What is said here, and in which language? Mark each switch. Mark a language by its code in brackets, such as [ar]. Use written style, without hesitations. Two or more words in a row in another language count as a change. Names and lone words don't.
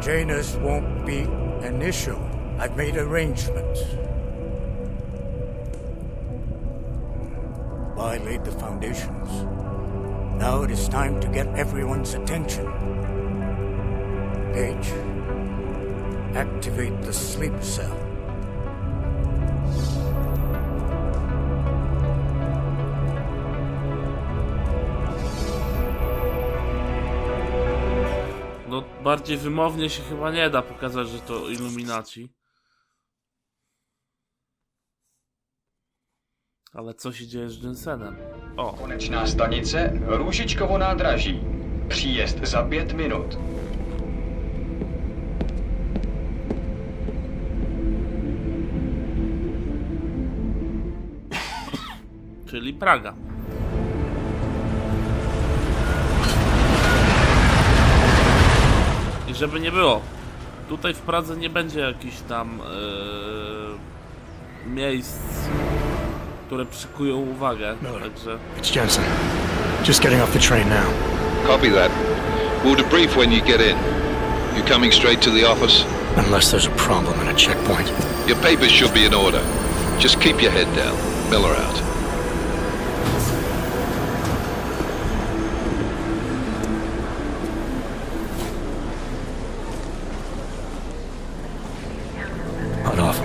[en] Janus won't be an issue. I've made arrangements. I laid the foundations. Now it is time to get everyone's attention. Paige, activate the sleep cell. [pl] No, bardziej wymownie się chyba nie da pokazać, że to Illuminaci. Ale co się dzieje z Jensenem? O. [cs] Konečná stanice Růžičkovo nádraží. Příjezd za 5 minut. [pl] Czyli Praga. I żeby nie było, tutaj w Pradze nie będzie jakichś tam miejsc, które przykują uwagę, także... [en] It's Jensen. Just getting off the train now. Copy that. We'll debrief when you get in. You coming straight to the office? Unless there's a problem at a checkpoint. Your papers should be in order. Just keep your head down. Miller out. Hot off.